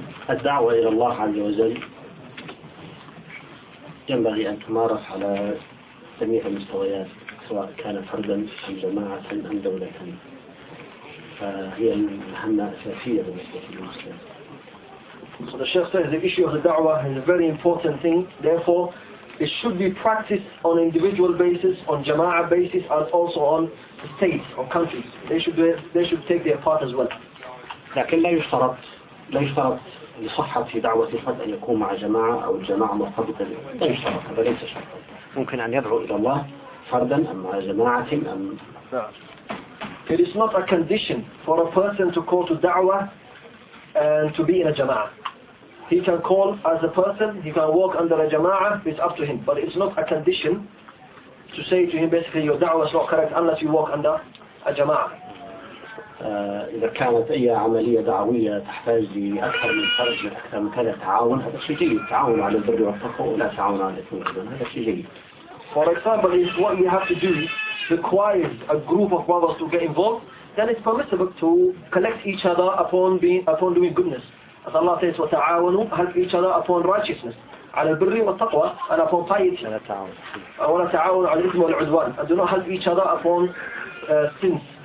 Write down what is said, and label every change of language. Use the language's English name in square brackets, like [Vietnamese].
[Arabic] الدعوة إلى الله عز وجل ينبغي أن تمارس على جميع المستويات سواء كان فردا أم جماعة أم دولة فهي المهمة الأساسية بالنسبة للمسلم [English] So the Sheikh says the issue of the da'wah is a very important thing. Therefore, it should be practiced on individual basis, on jama'ah basis, and also on states or countries. They should take their part as well. [Arabic] لكن لا يشترط لصحة في دعوة الفرد أن يكون مع جماعة أو الجماعة مرتبطة لا يشترط هذا ليس شرط ممكن أن يدعو إلى الله فردا أم مع جماعة أم [English] It is not a condition for a person to call to da'wah and to be in a jama'ah. He can call as a person, he can walk under a jama'ah, it's up to him. But it's not a condition to say to him basically your da'wah is not correct unless you walk under a jama'ah. [Arabic] إذا كانت أي عملية دعوية تحتاج لأكثر من فرج أكثر من كذا تعاون هذا شيء جيد تعاون على البر والتقوى ولا تعاون على الإثم أيضا هذا شيء جيد. [English] For example, if what you have to do requires a group of brothers to get involved, then it's permissible to collect each other upon doing goodness. As Allah says, [Arabic] وتعاونوا [English] help each other upon righteousness [Arabic] على البر والتقوى [English] and upon piety. [Arabic] ولا تعاون. ولا تعاون على الإثم والعدوان. [English] And do not help each other upon sins.